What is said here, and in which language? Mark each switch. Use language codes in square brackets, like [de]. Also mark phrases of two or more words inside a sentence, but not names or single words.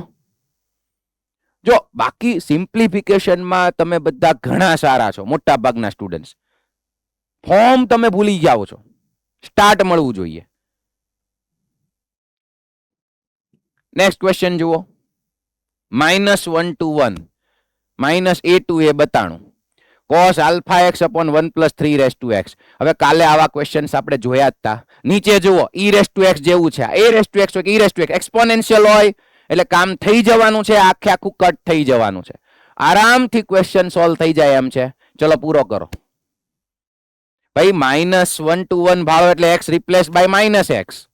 [gu] જો બાકી સિમ્પ્લિફિકેશનમાં તમે બધા ઘણા સારા છો, મોટા ભાગના સ્ટુડન્ટ્સ. ફોર્મ તમે ભૂલી જાઓ છો, સ્ટાર્ટ મળવું જોઈએ. [en] next question જુઓ. -1 to 1 -a to a 92 cos alpha x upon 1 plus 3 raised to x. [gu] હવે કાલે આવા ક્વેશ્ચન્સ આપણે જોયા જ હતા. નીચે જુઓ, [en] e raised to x [gu] જેવું છે. [en] a raised to x [gu] હોય કે [en] e raised to x [gu] એક્સપોનેન્શિયલ હોય એટલે કામ થઈ જવાનું છે, આખે આખું કટ થઈ જવાનું છે. આરામથી [en] question solve [gu] થઈ જાય એમ છે. ચલો પૂરો કરો ભાઈ. [en] -1 to 1 [gu] ભાળો એટલે [en] x replace by -x.